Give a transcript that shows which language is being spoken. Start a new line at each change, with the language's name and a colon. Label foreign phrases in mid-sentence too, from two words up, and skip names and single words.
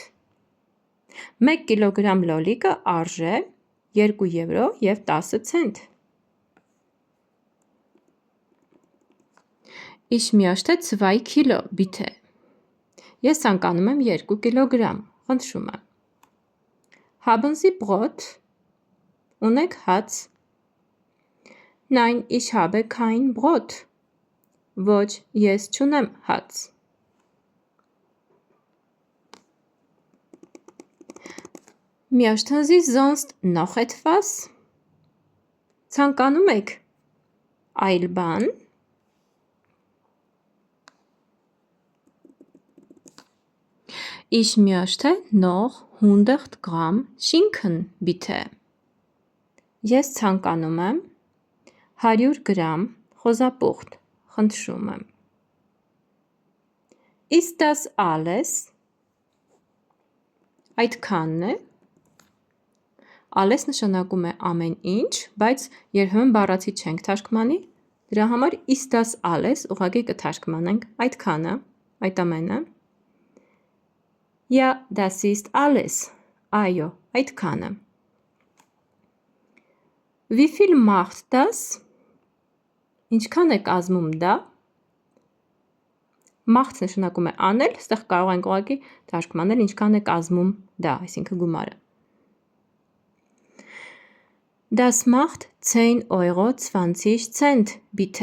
Armenian: 1 կիլոգրամ լոլիկը արժե 2 եվրո և 10 ցենտ։
German: Ich möchte 2 Kilo, bitte.
Armenian: Ես ցանկանում եմ 2 կիլոգրամ, խնդրում եմ։
German: Haben Sie Brot?
Armenian: Ունեք հաց։
German: Nein, ich habe kein Brot.
Armenian: Ոչ, ես չունեմ հաց։
German: Möchten Sie sonst noch etwas?
Armenian: Ցանկանում եք այլ բան։
German: Ich möchte noch 100 Gramm Schinken, bitte.
Armenian: Ես ցանկանում եմ 100 գրամ խոզապուխտ, խնդրում եմ։
German: Ist das alles?
Armenian: Այդքանն է։ Alles նշանակում է ամեն ինչ, բայց երբեմն բառացի չենք թարգմանի, դրա համար
German: ist das alles
Armenian: ուղղակի կթարգմանենք այդքանը, այդ ամենը։
German: Ja, das ist alles.
Armenian: Այո, այդքանը։
German: Wie viel macht das?
Armenian: Ինչքան է կազմում դա։ Macht նշանակում է անել, այստեղ կարող ենք ուղղակի թարգմանել ինչքան է կազմում դա, այսինքն գումարը։
German: Das macht 10,20 Euro, bitte.